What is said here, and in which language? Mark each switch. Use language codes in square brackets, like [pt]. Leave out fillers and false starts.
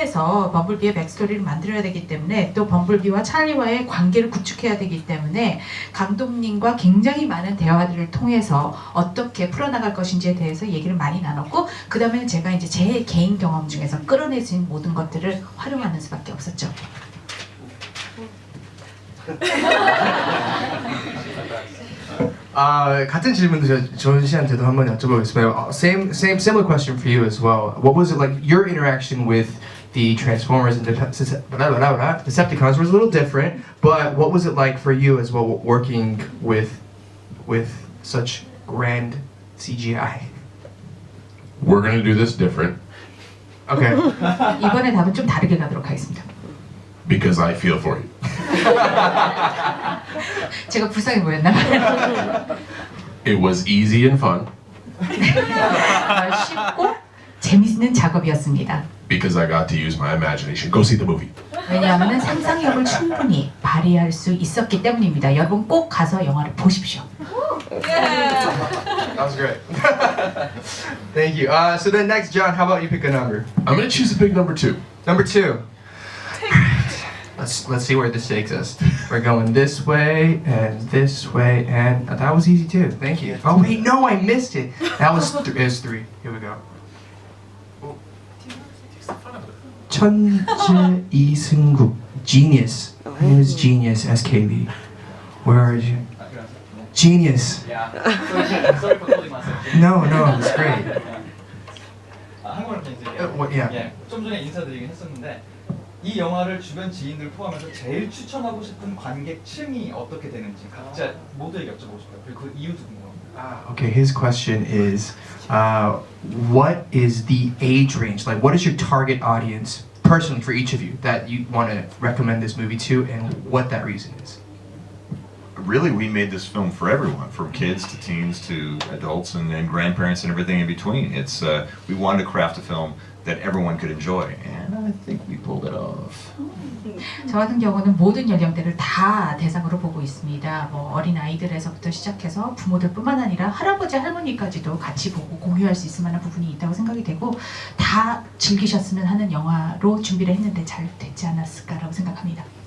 [ko] 통해서 범블비의 백스토리를 만들어야 되기 때문에 또 범블비와 찰리와의 관계를 구축해야 되기 때문에 감독님과 굉장히 많은 대화들을 통해서 어떻게 풀어나갈 것인지에 대해서 얘기를 많이 나눴고 그 다음에 제가 이제 제 개인 경험 중에서 끌어내진 모든 것들을 활용하는 수밖에 없었죠. 같은 질문도 조은 씨한테도 한번 여쭤보겠습니다. [en] Similar question for you as well. What was it like? Your interaction with the Transformers and Decepticons was a little different, but what was it like for you as well working with such grand CGI? We're gonna do this different Okay. [ko] 이번에 답은 좀 다르게 가도록 하겠습니다. [en] because I feel for you. [ko] 제가 불쌍해 보였나 봐요. [en] It was easy and fun [ko] 쉽고 재밌는 작업이었습니다. [en] because I got to use my imagination. Go see the movie. [ko] 왜냐하면 상상력을 충분히 발휘할 수 있었기 때문입니다. 여러분 꼭 가서 영화를 보십시오. [en] That was great. Thank you. So then next, John, how about you pick a number? I'm gonna choose a big number 2. Number 2. Let's see where this takes us. We're going this way and this way, and that was easy too. Thank you. Oh wait, no, I missed it. That was it was 3. Here we go. [ko] 천재 이승국, genius. [en] My name is Genius S. Kaylee. Where are you? Genius. Sorry for calling myself. No, it's great. [ko] 한국어로 인사드릴게요. [en] What? Yeah. [ko] 예, 좀 전에 인사드리긴 했었는데 이 영화를 주변 지인들 포함해서 제일 추천하고 싶은 관객층이 어떻게 되는지 각자 모두에게 여쭤보고 싶어요. 그리고 그 이유도 궁금합니다. [en] Okay, his question is, what is the age range? Like, what is your target audience, personally, for each of you, that you want to recommend this movie to, and what that reason is? Really, we made this film for everyone, from kids to teens to adults and grandparents and everything in between. It's we wanted to craft a film that everyone could enjoy, and I think we pulled it off. [ko] 저 같은 경우는 모든 연령대를 다 대상으로 보고 있습니다. 뭐 어린 아이들에서부터 시작해서 부모들뿐만 아니라 할아버지 할머니까지도 같이 보고 공유할 수 있을 만한 부분이 있다고 생각이 되고 다 즐기셨으면 하는 영화로 준비를 했는데 잘 됐지 않았을까라고 생각합니다.